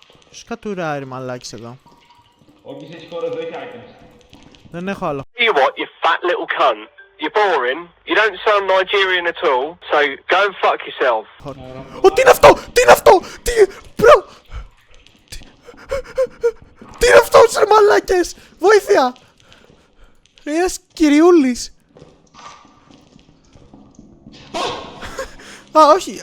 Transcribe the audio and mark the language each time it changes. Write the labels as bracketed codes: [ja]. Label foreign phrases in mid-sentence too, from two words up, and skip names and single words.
[el] Ποιος κατουράει μαλάκης εδώ? Όποιος έχει χώρο εδώ έχει items. Δεν έχω άλλο. [en] You what, you fat little cunt. You're boring. You don't sound Nigerian at all. So go and fuck yourself. [el] Ω, τι είναι αυτό! Τι είναι αυτό! Τι... Μπρο! Τι είναι αυτό, σε μαλάκες! Βοήθεια! Ένας κυριούλης! Α, όχι!